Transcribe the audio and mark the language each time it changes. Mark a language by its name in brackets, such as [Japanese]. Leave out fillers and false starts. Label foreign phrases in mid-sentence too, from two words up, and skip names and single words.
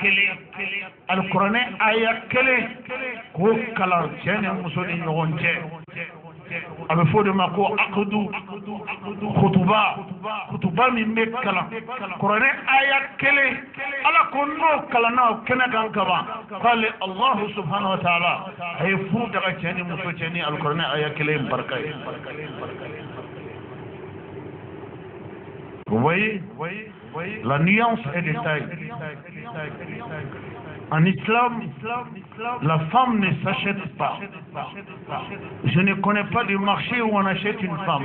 [Bambara] kelen k'o kalan cɛ ni muso ni ɲɔgɔn cɛ a bɛ fɔ de ma ko akudu kutuba min bɛ kalan kuranɛ aya kelen ala ko n'o kalanna o kɛnɛ kan kaban k'ale [Arabic] الله سبحانه وتعالى [Bambara] a ye furu daga cɛ ni muso cɛ ni alikuranɛ aya kelen barika ye. [French] Vous voyez, la nuance est de taille. En islam, la femme ne s'achète pas. Je ne connais pas de marché où on achète une femme.